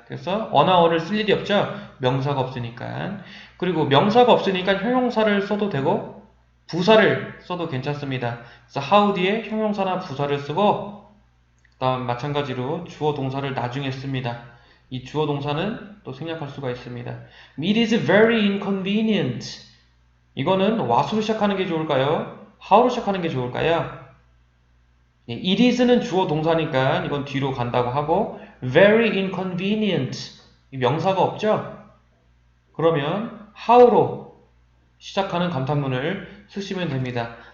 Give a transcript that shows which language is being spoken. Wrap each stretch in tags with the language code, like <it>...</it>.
<ko>그래서 어나 on을 쓸 일이 없죠. 명사가 없으니까. 그리고 명사가 없으니까 형용사를 써도 되고 부사를 써도 괜찮습니다. 그래서 how 뒤에 형용사나 부사를 쓰고 그 다음 마찬가지로 주어 동사를 나중에 씁니다. 이 주어 동사는 또 생략할 수가 있습니다.</ko> <en>It is very inconvenient.</en> <ko>이거는 what으로 시작하는 게 좋을까요? how로 시작하는 게 좋을까요?</ko> <en>It is</en> <ko>는 주어 동사니까 이건 뒤로 간다고 하고</ko> <en>very inconvenient</en> <ko>명사가 없죠? 그러면 how로 시작하는 감탄문을 쓰시면 됩니다.</ko>